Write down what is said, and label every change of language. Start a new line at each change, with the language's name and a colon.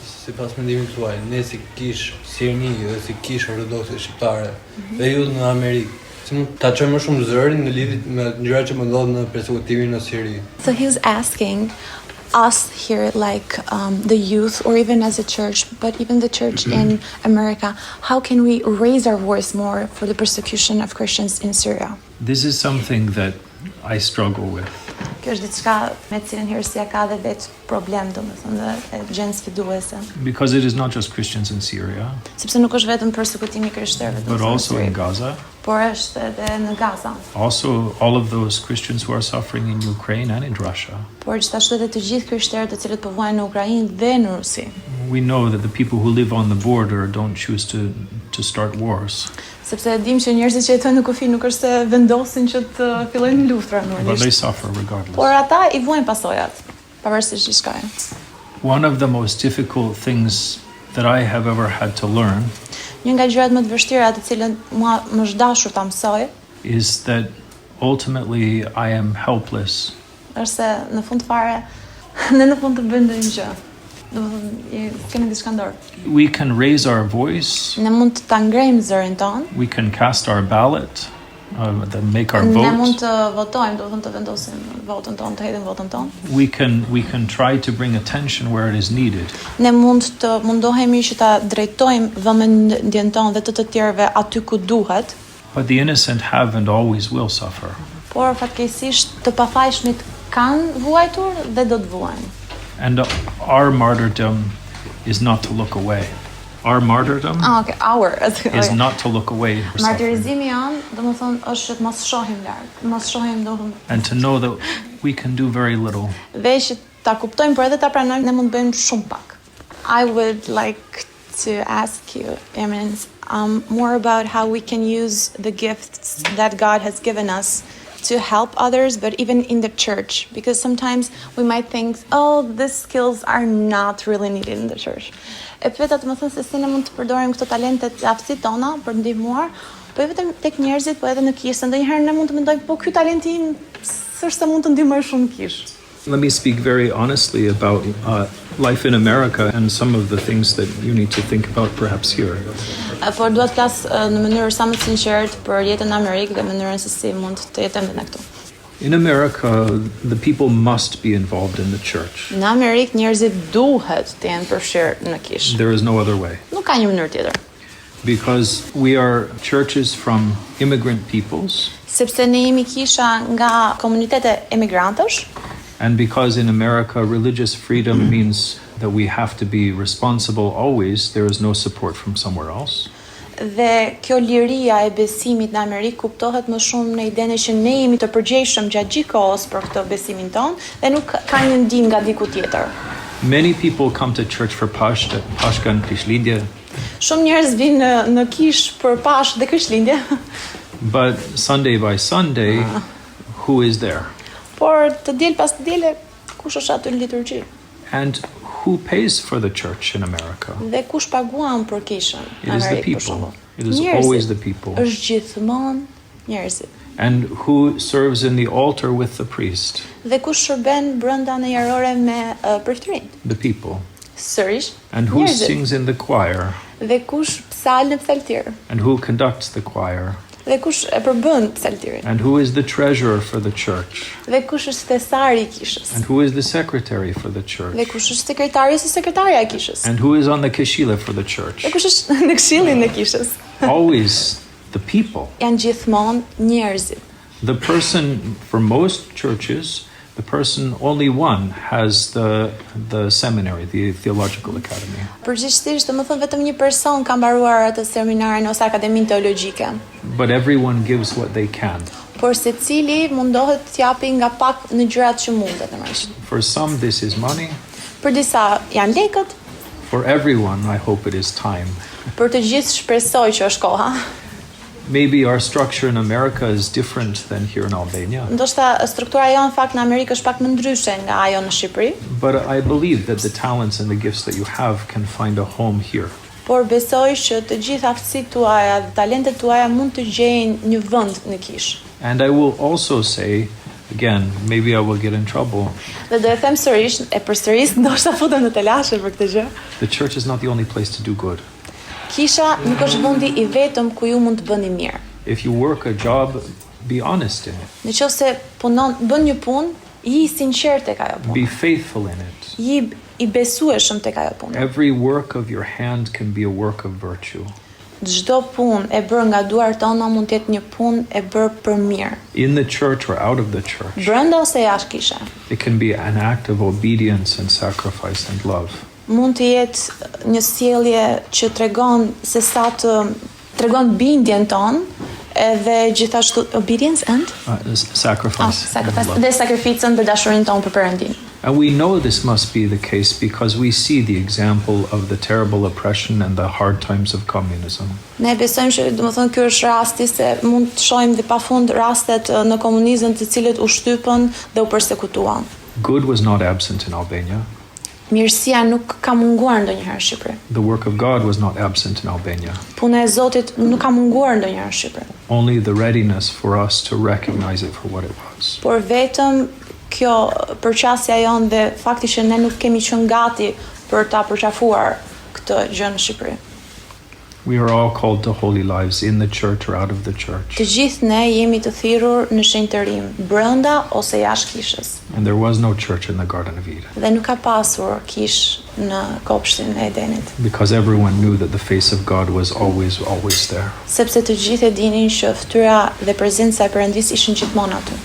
Albanian: Sipas mendimit tuaj, ne si kish Sirni dhe si kish ortodokse shqiptare dhe ju në Amerikë, si mund ta çojmë më shumë zërin në lidhje me gjërat që më ndodhin në persekutimin në Siri?
English: So he was asking us here, like the youth, or even as a church, but even the church in America, how can we raise our voice more for the persecution of Christians in Syria? This is something that I struggle with.
Albanian: Kjo është diçka me cilën Hirësia ka dhe vetë problem, domethënë, dhe e gjen sfiduese.
English: Because it is not just Christians in Syria,
Albanian: Sepse nuk është vetëm persekutimi I krishterëve,
English: but also in Gaza.
Albanian: por është edhe në Gaza.
English: Also, all of those Christians who are suffering in Ukraine and in Russia.
Albanian: Por gjithashtu edhe të gjithë krishterët të cilët po vuajnë në Ukrainë dhe në Rusi.
English: We know that the people who live on the border don't choose to start wars,
Albanian: Sepse dim që njerëzit që jetojnë në kufi nuk është se vendosin që të fillojnë luftra
English: but they
Albanian: normalisht.
English: suffer regardless.
Albanian: Por ata I vuajnë pasojat, pavarësisht ç'i shkojnë.
English: One of the most difficult things that I have ever had to learn
Albanian: Një nga gjërat më të vështira të cilën mua më është dashur ta mësoj,
English: is that ultimately I am helpless.
Albanian: është se në fund fare ne nuk mund të bëjmë ndonjë gjë. Domethënë, kemi diçka në dorë.
English: We can raise our voice,
Albanian: Ne mund të ta ngrejmë zërin ton,
English: we can cast our ballot, make our
Albanian: ne mund
English: vote.
Albanian: të votojmë, domethënë të vendosim votën tonë, të hedhim votën tonë.
English: We can try to bring attention where it is needed.
Albanian: Ne mund të mundohemi që ta drejtojmë vëmendjen tonë dhe të tjerëve aty ku duhet,
English: But the innocent have and always will suffer.
Albanian: por fatkeqësisht të pafajshmit kanë vuajtur dhe do të vuajnë.
English: And our martyrdom is not to look away. Our martyrdom Okay, our. is not to look away or suffering,
Albanian: Martirizimi janë, domethënë është që të mos shohim larg, mos shohim domethënë
English: and to know that we can do very little.
Albanian: dhe që ta kuptojmë por edhe ta pranojmë ne mund të bëjmë shumë pak.
English: I would like to ask you, Eminence, more about how we can use the gifts that God has given us to help others, but even in the church, because sometimes we might think, oh, these skills are not really needed in the church.
Albanian: E pyeta të më thënë se si ne mund të përdorim këto talentet e aftësitë tona për ndihmuar, po vetëm tek njerëzit, po edhe në kishë. Ndonjëherë ne mund të mendojmë, po ky talenti im s'është se mund të ndihmoj shumë kishë.
English: Let me speak very honestly about life in America and some of the things that you need to think about perhaps here.
Albanian: Por dua të flas në mënyrë sa më të sinqertë për jetën në Amerikë dhe mënyrën se si mund të jetojmë ne këtu.
English: In America, the people must be involved in the church.
Albanian: Në Amerikë njerëzit duhet të jenë përfshirë në kishë.
English: There is no other way.
Albanian: Nuk ka një mënyrë tjetër.
English: Because we are churches from immigrant peoples,
Albanian: Sepse ne jemi kisha nga komunitete emigrantësh,
English: and because in America religious freedom means that we have to be responsible always, there is no support from somewhere else.
Albanian: dhe kjo liria e besimit në Amerikë kuptohet më shumë në idenë që ne jemi të përgjegjshëm gjatë gjithë kohës për këtë besimin ton dhe nuk ka një ndihmë nga diku tjetër.
English: Many people come to church for Pashka and Krishtlindje,
Albanian: Shumë njerëz vinë në kishë për Pashkë dhe Krishtlindje,
English: but Sunday by Sunday, who is there?
Albanian: por të diel pas të diele kush është aty në liturgji?
English: And who pays for the church in America?
Albanian: Dhe kush paguan për kishën
English: It
Albanian: në
English: is the
Albanian: Amerikë për
English: people.
Albanian: shembull?
English: It is
Albanian: Njerëzit.
English: always the people.
Albanian: Është gjithmonë njerëzit.
English: And who serves in the altar with the priest?
Albanian: Dhe kush shërben brenda në jarore me përftërinë?
English: The people.
Albanian: Sërish
English: And who
Albanian: njerëzit.
English: sings in the choir?
Albanian: Dhe kush psal në psaltir?
English: And who conducts the choir?
Albanian: Dhe kush e përbën psaltirin?
English: And who is the treasurer for the church?
Albanian: Dhe kush është thesari i kishës?
English: And who is the secretary for the
Albanian: Dhe
English: church?
Albanian: kush është sekretari ose sekretarja e kishës?
English: And who is on the keshila for the church?
Albanian: Dhe kush është në këshillin e kishës?
English: Always the people.
Albanian: Janë gjithmonë njerëzit.
English: The person, for most churches, the person, only one has the seminary, the theological academy.
Albanian: Përgjithsisht, domethënë vetëm një person ka mbaruar atë seminarin ose akademinë teologjike.
English: But everyone gives what they can.
Albanian: Por secili mundohet të japi nga pak në gjërat që mundet normalisht.
English: For some, this is money.
Albanian: Për disa janë lekët,
English: For everyone, I hope it is time.
Albanian: për të gjithë shpresoj që është koha.
English: Maybe our structure in America is different than here in Albania.
Albanian: Ndoshta struktura jonë në fakt në Amerikë është pak më ndryshe nga ajo në Shqipëri,
English: But I believe that the talents and the gifts that you have can find a home here.
Albanian: por besoj që të gjithë aftësitë tuaja dhe talentet tuaja mund të gjejnë një vend në kishë.
English: And I will also say, again, maybe I will get in trouble.
Albanian: Dhe do e them sërish, e përsëris, ndoshta futem në telashe për këtë gjë.
English: The church is not the only place to do good.
Albanian: Kisha nuk është vendi i vetëm ku ju mund të bëni mirë.
English: If you work a job, be honest in it.
Albanian: Nëse punon, bën një punë, i sinqert tek ajo punë.
English: Be faithful in it.
Albanian: I besueshëm tek ajo punë.
English: Every work of your hand can be a work of virtue.
Albanian: Çdo punë e bërë nga duart tona mund të jetë një punë e bërë për mirë.
English: In the church or out of the church,
Albanian: Brenda ose jashtë kishe.
English: it can be an act of obedience and sacrifice and love.
Albanian: Mund të jetë një sjellje që tregon se sa të tregon bindjen ton, edhe gjithashtu
English: obedience and Sacrifice. sacrifice and love.
Albanian: dhe sakrificën për dashurinë tonë për Perëndin.
English: And we know this must be the case because we see the example of the terrible oppression and the hard times of communism.
Albanian: Ne besojmë që domethënë ky është rasti se mund të shohim dhe pafund rastet në komunizëm të cilët u shtypën dhe u përsekutuan.
English: Good was not absent in Albania.
Albanian: Mirësia nuk ka munguar ndonjëherë në Shqipëri.
English: The work of God was not absent in Albania.
Albanian: Puna e Zotit nuk ka munguar ndonjëherë në Shqipëri.
English: Only the readiness for us to recognize it for what it was.
Albanian: Por vetëm kjo përqasja jonë dhe fakti që ne nuk kemi qenë gati për ta përqafuar këtë gjë në Shqipëri.
English: We are all called to holy lives in the church or out of the church.
Albanian: Të gjithë ne jemi të thirrur në shenjtërim, brenda ose jashtë kishës.
English: And there was no church in the Garden of Eden
Albanian: Dhe nuk ka pasur kish në kopshtin e Edenit,
English: because everyone knew that the face of God was always there.
Albanian: sepse të gjithë e dinin që fytyra dhe prezenca e Perëndis ishin gjithmonë aty.